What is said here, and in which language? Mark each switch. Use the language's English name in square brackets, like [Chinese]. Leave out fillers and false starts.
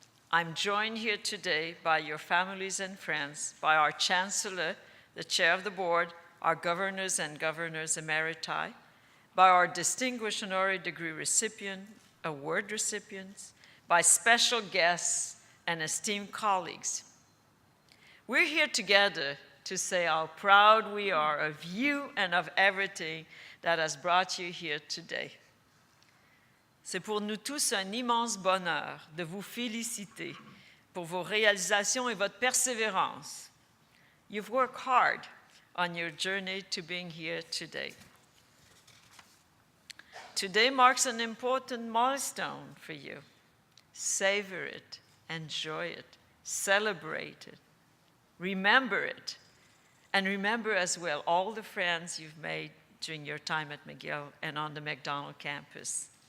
[English] I'm joined here today by your families and friends, by our Chancellor, the Chair of the Board, our governors and governors emeriti, by our distinguished honorary degree recipient, award recipients, by special guests and esteemed colleagues. We're here together to say how proud we are of you and of everything that has brought you here today. [French] C'est pour nous tous un immense bonheur de vous féliciter pour vos réalisations et votre persévérance. [English] You've worked hard on your journey to being here today. Today marks an important milestone for you. Savor it, enjoy it, celebrate it, remember it, and remember as well all the friends you've made during your time at McGill and on the Macdonald campus.